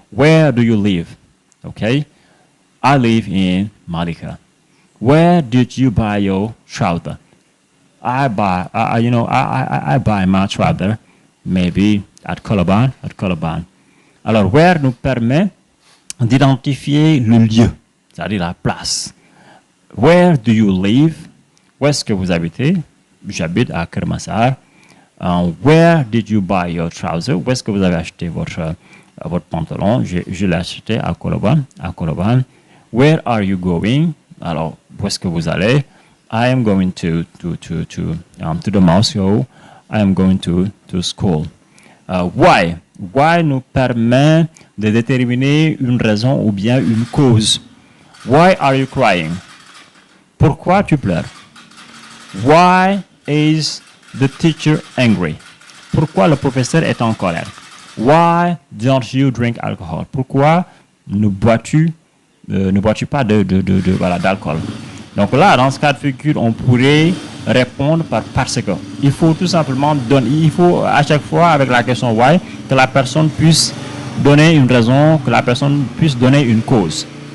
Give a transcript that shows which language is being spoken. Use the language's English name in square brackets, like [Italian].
[English] Where do you live? Okay, I live in Malika. Where did you buy your trouser? I buy my trouser maybe at Coloban. [French] Alors, where nous permet d'identifier le lieu, c'est-à-dire la place. [English] Where do you live? [French] Où est-ce que vous habitez? J'habite à Kermassar. [English] Where did you buy your trouser? [French] Où est-ce que vous avez acheté votre pantalon? Je l'ai acheté à Coloban. [English] Where are you going? [French] Alors, où est-ce que vous allez? [English] I am going to the Moscow. I am going to school. Why? [French] Why nous permet de déterminer une raison ou bien une cause. [English] Why are you crying? [French] Pourquoi tu pleures? [English] Why is the teacher angry? [French] Pourquoi le professeur est en colère? [English] Why don't you drink alcohol? [French] Pourquoi ne bois-tu pas d'alcool? Donc là, dans ce cas de figure, on pourrait répondre parce que. Il faut tout simplement il faut à chaque fois avec la question why que la personne puisse donner une raison, que la personne puisse donner une cause.